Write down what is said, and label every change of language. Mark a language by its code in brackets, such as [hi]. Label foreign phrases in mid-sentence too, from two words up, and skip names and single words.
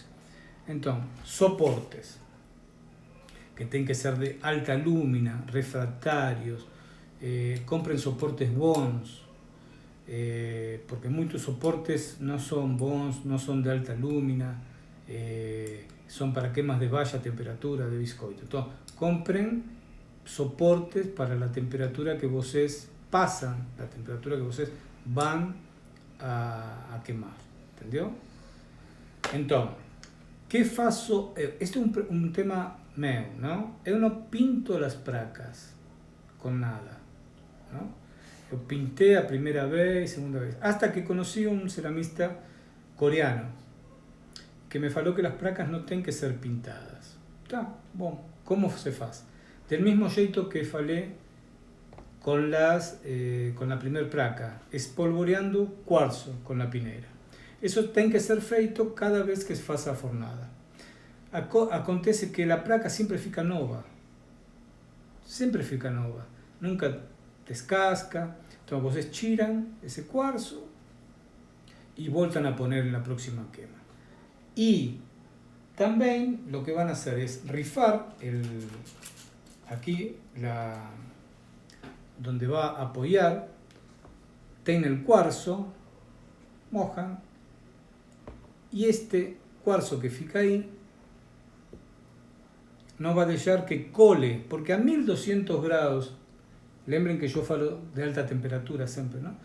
[es] Entonces, soportes que tienen que ser de alta lúmina, refractarios, compren soportes bons, porque muchos soportes no son bons, no son de alta lúmina, son para quemas de baja temperatura de biscoito. Entonces, compren soportes para la temperatura que vocês pasan, la temperatura que vocês van a quemar, [pt] entendeu? Então, que faço? Este é um tema meu, não? Eu não pinto as placas com nada, não? Eu pintei a primeira vez, segunda vez, hasta que conheci um ceramista coreano que me falou que as placas não têm que ser pintadas. Tá, bom, como se faz? [es] Del mismo [pt] jeito que falei [es] con la primera placa, espolvoreando cuarzo con la pineira. Eso tiene [pt] que ser feito cada vez que se faça a fornada. Acontece que [es] la placa siempre [pt] fica nova. Siempre fica nova. Nunca descasca. [es] Entonces vocês tiran ese cuarzo y voltan a poner en la próxima quema. Y también lo que van a hacer es rifar aquí donde va a apoyar, tiene el cuarzo, mojan, y este cuarzo que fica ahí no va a dejar que cole, porque a 1200 grados, lembren que yo falo de alta temperatura siempre, ¿no?